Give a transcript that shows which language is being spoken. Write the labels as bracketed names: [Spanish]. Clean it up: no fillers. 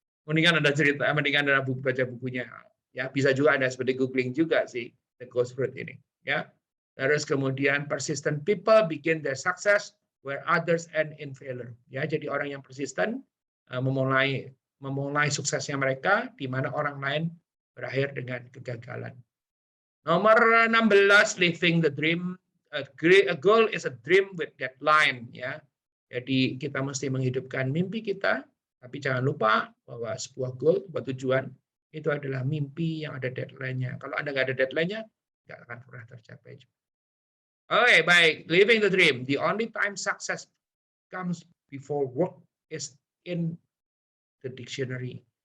[Indonesian] Mendingan ada baca bukunya. Ya, bisa juga Anda seperti googling juga sih The Ghost Fruit ini, ya. Terus kemudian [English] persistent people begin their success where others end in failure. [Indonesian] Ya, jadi orang yang persisten memulai suksesnya mereka di mana orang lain berakhir dengan kegagalan. [English] Nomor 16, living the dream. A goal is a dream with deadline, ya. [Indonesian] Jadi kita mesti menghidupkan mimpi kita, tapi jangan lupa bahwa sebuah goal, sebuah tujuan itu adalah mimpi yang ada deadline-nya. Kalau Anda nggak ada deadline-nya, nggak akan pernah tercapai. [English] Oke, baik. Living the dream. The only time success comes before work is in the dictionary.